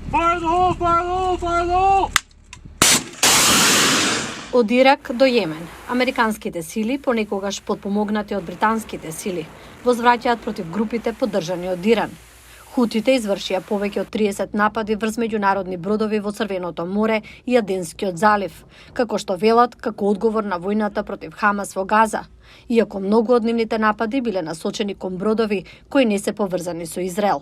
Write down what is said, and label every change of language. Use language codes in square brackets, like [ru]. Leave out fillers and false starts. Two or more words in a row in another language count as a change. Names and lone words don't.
[en] Fire the hole! Fire the hole! Fire the hole! [mk] Од Ирак до Јемен, американските сили, понекогаш потпомогнати од британските сили, возвраќаат против групите поддржани од Иран. Хутите извршија повеќе од 30 напади врз меѓународни бродови во Црвеното море и Аденскиот залив, како што велат како одговор на војната против Хамас во Газа, иако многу од нивните напади биле насочени кон бродови кои не се поврзани со Израел.